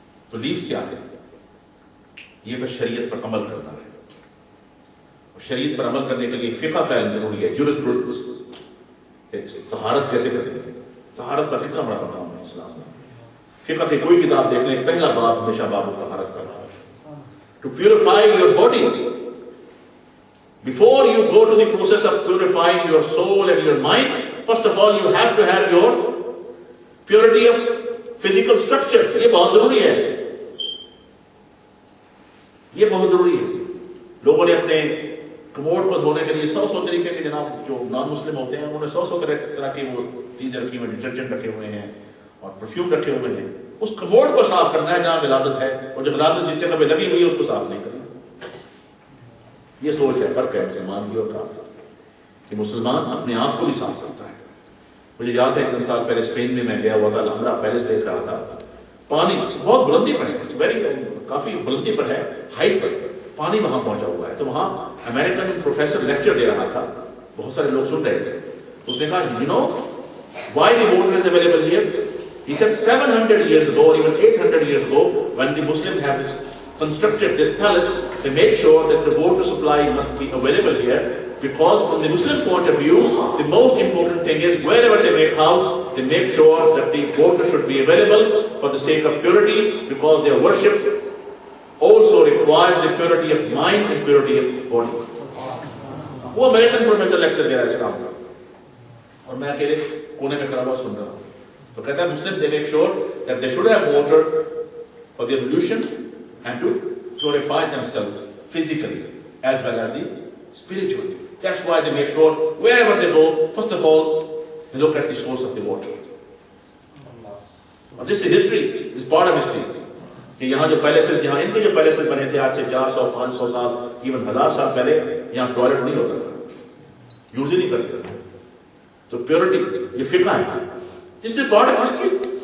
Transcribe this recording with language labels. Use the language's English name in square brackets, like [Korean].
[Urdu] تو لیوز کیا ہے؟ یہ پھر شریعت پر عمل کرنا ہے. شریعت پر عمل کرنے کے لیے فقہ کا علم ضروری ہے، جورسپروڈنس. طہارت کیسے کرتے ہیں؟ طہارت کا کتنا بڑا مقام ہے اسلام میں. فقہ کی کوئی کتاب دیکھ لیں، پہلا باب ہمیشہ باب الطہارت کا ہے. [English] To purify your body, before you go to the process of purifying your soul and your mind, first of all you have to have your purity of physical structure. [Urdu] یہ بہت ضروری ہے، یہ بہت ضروری ہے. لوگوں نے اپنے کموڈ کو دھونے کے لیے سو طریقے کے، جناب جو نان مسلم ہوتے ہیں انہوں نے سو طرح کی وہ چیزیں رکھی ہوئی، ڈٹرجنٹ رکھے ہوئے ہیں اور پرفیوم رکھے ہوئے ہیں. اس کموڈ کو صاف کرنا ہے جہاں ولادت ہے، اور جب ولادت جس جگہ پہ لگی ہوئی ہے اس کو صاف نہیں کرنا. یہ سوچ ہے، فرق ہے مسلمان کی اور کافر کہ مسلمان اپنے آپ کو بھی صاف کرتا ہے. مجھے یاد ہے 3 سال پہلے اسپین میں گیا ہوا تھا، الحمرا پیلس دیکھ رہا تھا. پانی بہت بلندی پر ہے، کافی بلندی پر ہے، ہائٹ پر پانی وہاں پہنچا ہوا ہے. تو وہاں امریکن پروفیسر لیکچر دے رہا تھا، بہت سارے لوگ سن رہے تھے. اس نے کہا [English] you know why the water is available here? He said 700 years ago or even 800 years ago, when the Muslims have constructed this palace, they made sure that the water supply must be available here, because from the Muslim point of view, the most important thing is wherever they make house, they make sure that the water should be available for the sake of purity, because their worship also requires the purity of mind and purity of body. [Urdu] وہ American professor lecture دے رہا ہے اسلام کا، اور میں اکیلے کونے میں کھڑا ہوا سن رہا ہوں. تو کہتا ہے مسلم [English] they make sure that they should have water for the ablution and to purify themselves physically as well as the spiritually. That's why they make sure wherever they go, first of all they look at the source of the water. And this is history, this is part of history. [Urdu] کہ یہاں جو places, یہاں ان کے جو places بنے تھے آج سے 400 500 سال ایون 1000 سال پہلے، یہاں ٹوائلٹ نہیں ہوتا تھا، یوز ہی نہیں کرتے تھے. تو پیورٹی یہ فقہ ہے، جس سے پارٹ آف ہسٹری.